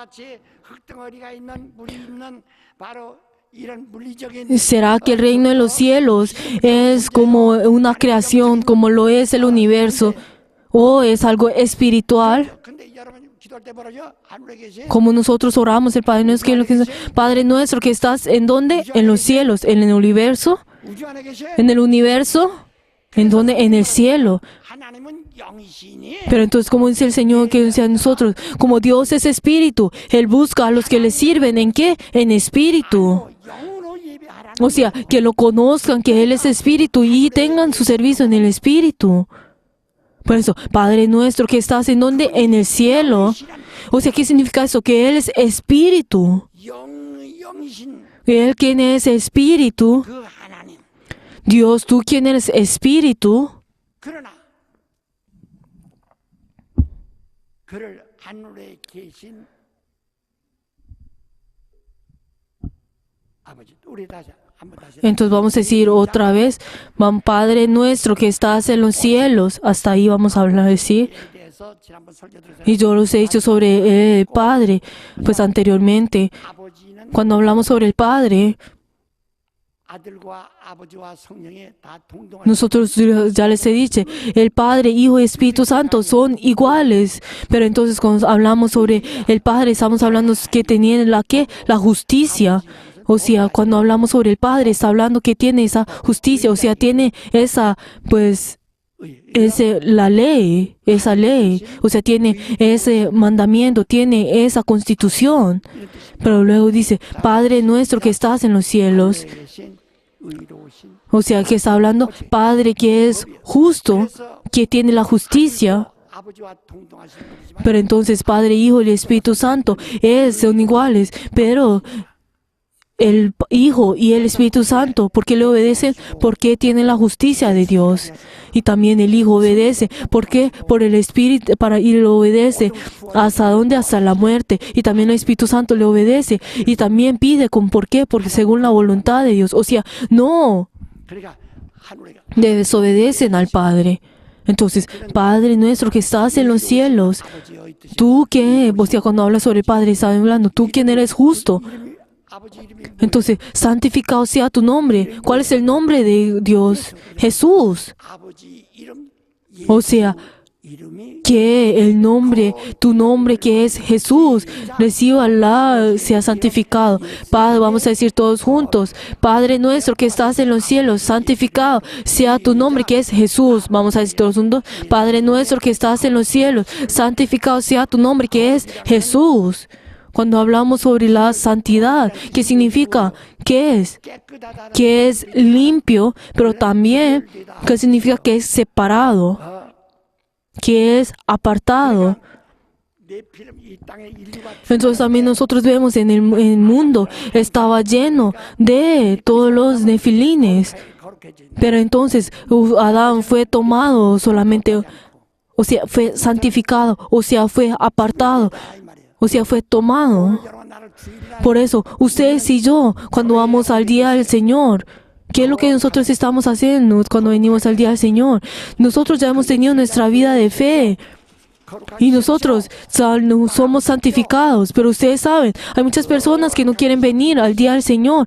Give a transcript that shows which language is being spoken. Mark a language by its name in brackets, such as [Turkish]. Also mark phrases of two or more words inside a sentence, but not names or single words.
[Spanish] ¿Será que el reino de los cielos es como una creación, como lo es el universo, o es algo espiritual? Como nosotros oramos el Padre nuestro que estás ¿en dónde? En los cielos, en el universo. En el universo. ¿En dónde? En el cielo. [Korean] 하나님은 영이시니 [Spanish] Pero entonces, como dice el Señor que dice a nosotros, como Dios es espíritu, Él busca a los que le sirven. ¿En qué? En espíritu. [Korean] 영으로 예배하라는 [Spanish] O sea, que lo conozcan, que Él es espíritu y tengan su servicio en el espíritu. Por eso, Padre nuestro que estás en donde? En el cielo. O sea, ¿qué significa eso? Que Él es espíritu. [Korean] 영이신 [Spanish] Él quien es espíritu. [Korean] 그 하나님. [Spanish] Dios, tú quien eres espíritu. [Korean] 그러나 그를 하늘에 계신 아버지, 우리 다시 한번 다시 [Spanish] Entonces vamos a decir otra vez, Padre nuestro que estás en los cielos. Hasta ahí vamos a hablar, decir. [Korean] 에 대해서 지난번 설교 들으셨 [Spanish] Y yo los he dicho sobre el Padre, pues anteriormente, [Korean] 아버지는 [Spanish] cuando hablamos sobre el Padre, [Korean] 아들과 아버지와 성령이 다 동등한 [Spanish] nosotros ya les he dicho, el Padre, Hijo y Espíritu Santo son iguales. Pero entonces cuando hablamos sobre el Padre, estamos hablando que tenían la justicia. O sea, cuando hablamos sobre el Padre, está hablando que tiene esa justicia, o sea, tiene esa, pues, la ley, esa ley, o sea, tiene ese mandamiento, tiene esa constitución. Pero luego dice, Padre nuestro que estás en los cielos. [Korean] 계신 의로우신 [Spanish] O sea, que está hablando Padre que es justo, que tiene la justicia. [Korean] 아버지와 동등하신 분이지만 [Spanish] Pero entonces Padre, Hijo y Espíritu Santo son iguales. Pero el Hijo y el Espíritu Santo, ¿por qué le obedecen? Porque tienen la justicia de Dios. Y también el Hijo obedece. ¿Por qué? Por el Espíritu, y le obedece. ¿Hasta dónde? Hasta la muerte. Y también el Espíritu Santo le obedece. Y también pide ¿por qué? Porque según la voluntad de Dios. O sea, no [Korean] 그러니까 하늘에 [Spanish] desobedecen al Padre. Entonces, Padre nuestro que estás en los cielos, [Korean] 아버지의 뜻이 [Spanish] tú que, o sea, cuando hablas sobre el Padre, estás hablando, tú quien eres justo. [Korean] 이름이 아버지 이름이 [Spanish] Entonces, santificado sea tu nombre. ¿Cuál es el nombre de Dios? Jesús. [Korean] 아버지 이름 [Spanish] O sea, [Korean] 이름이 [Spanish] que el nombre, tu nombre que es Jesús, sea santificado. Padre, vamos a decir todos juntos, Padre nuestro que estás en los cielos, santificado sea tu nombre que es Jesús. Vamos a decir todos juntos, Padre nuestro que estás en los cielos, santificado sea tu nombre que es Jesús. Cuando hablamos sobre la santidad, ¿qué significa? ¿Qué es? [Korean] 깨끗하다는 [Spanish] Que es limpio, pero también, ¿qué significa? Que es separado, que es apartado. [Korean] 내 피름 이 땅의 인류가 [Spanish] Entonces también nosotros vemos en el mundo estaba lleno de todos los nefilines. [Korean] 거룩해진 [Spanish] Pero entonces Adán fue tomado solamente, o sea, fue santificado, o sea, fue apartado, [Korean] 이 말이에요. [Spanish] o sea, fue tomado. [Korean] 여러분 나를 주일날 [Spanish] Por eso, ustedes y yo, cuando vamos al día del Señor, ¿qué es lo que nosotros estamos haciendo cuando venimos al día del Señor? Nosotros ya hemos tenido nuestra vida de fe. Y nosotros somos santificados, pero ustedes saben, hay muchas personas que no quieren venir al día del Señor